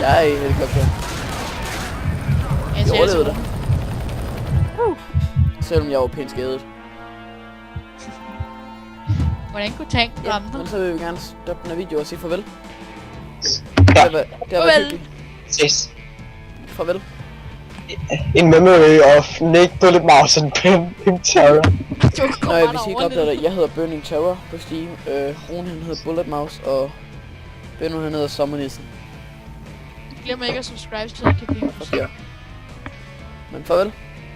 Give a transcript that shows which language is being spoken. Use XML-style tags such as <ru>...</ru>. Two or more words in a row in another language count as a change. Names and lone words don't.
<da>Jeg er i helikopteren. Jeg overlevede det. Selvom jeg var pænt skadet. Hvordan kunne tanken Ja, ramme dig? men så vil vi gerne stoppe den her video og sige farvel. Ja. Det har været Farvel. hyggeligt. Ses. Farvel.</da> <en>In memory of Nick Bullet Mouse and Pim Terror.</en> <da>Du Nå, kommer ja, der hvis I ikke over opdager det, jeg hedder Burning Terror på Steam. Rune han hedder Bullet Mouse, og Benno han hedder Sommernissen. glemmer ikke at subscribe, så I kan blive Okay. Men farvel.</da>